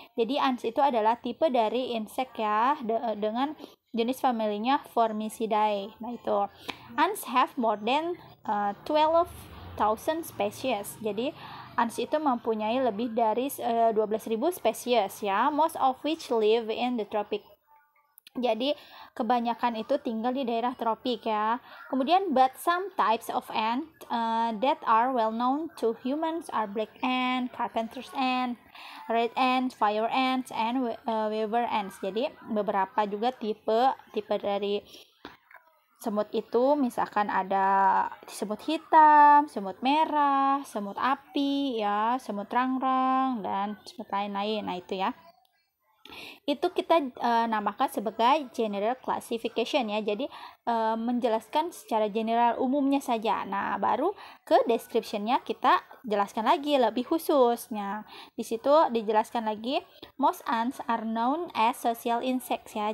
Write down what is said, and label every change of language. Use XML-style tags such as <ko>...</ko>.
<id>Jadi ants itu adalah tipe dari insect ya dengan jenis familinya Formicidae. Nah, itu.</id> <en>Ants have more than 12,000 species.</en> <id>Jadi ants itu mempunyai lebih dari 12.000 spesies ya,</id> <en>most of which live in the tropic.</en> <id>Jadi kebanyakan itu tinggal di daerah tropik ya. Kemudian</id> <en>but some types of ant that are well known to humans are black ant, carpenter's ant, red ant, fire ants, and weaver ants.</en> <id>Jadi beberapa juga tipe dari semut itu misalkan ada semut hitam, semut merah, semut api ya, semut rangrang, dan semut lain-lain. Nah, itu ya. Itu kita namakan sebagai general classification ya. Jadi menjelaskan secara general umumnya saja. Nah, baru ke description-nya kita jelaskan lagi lebih khususnya. Di situ dijelaskan lagi</id> <en>most ants are known as social insects ya.</en>